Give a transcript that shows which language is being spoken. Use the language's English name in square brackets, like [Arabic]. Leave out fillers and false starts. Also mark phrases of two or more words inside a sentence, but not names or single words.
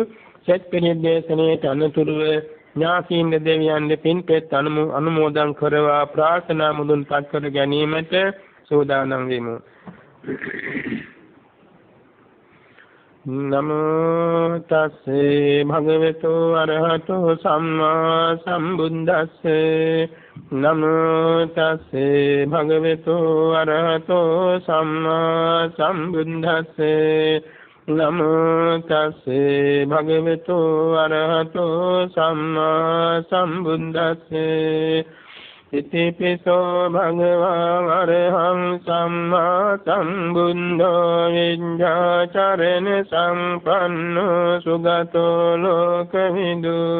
[Sinhala] සෙත් පිළිදේශනයේ අනුතුරුව ඥාතීන් දෙවියන් දෙපින් පෙත් අනුමෝදන් කරවා ප්‍රාර්ථනා මුදුන්පත් කර ගැනීමට සූදානම් වෙමු. [Pali] නමෝ තස්සේ භගවතු අරහතෝ සම්මා සම්බුද්දස්සේ නමෝ තස්සේ භගවතු අරහතෝ සම්මා සම්බුද්දස්සේ නමෝ තස්සේ භගවතු අරහතෝ සම්මා සම්බුද්දස්සේ ඉතිපිසෝ භගවා අරහං සම්මා සම්බුද්ධෝ විඤ්ඤාචරණ සම්පන්නෝ සුගතෝ ලෝකවිදු